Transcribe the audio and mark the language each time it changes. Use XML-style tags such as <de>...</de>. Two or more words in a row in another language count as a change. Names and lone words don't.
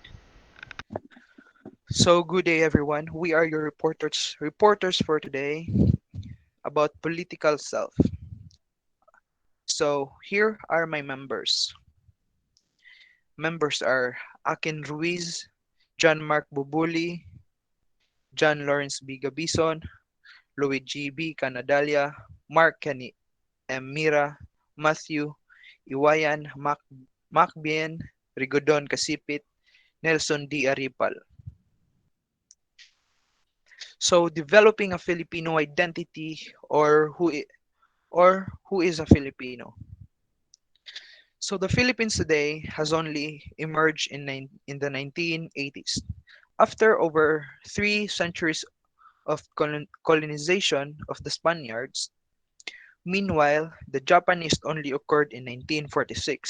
<en>So good day everyone. We are your reporters for today about political self. So here are my members. Members are Akin Ruiz, John Mark Bubuli, John Lawrence B. Gabison, Luigi B. Canadalia, Mark Kenny M. Mira, Matthew Iwayan Macbien, Rigodon Kasipit, Nelson D. Aripal. So developing a Filipino identity or who is a Filipino. So the Philippines today has only emerged in the 1980s. After over 3 centuries of colonization of the Spaniards, meanwhile, the Japanese only occurred in 1946.</en>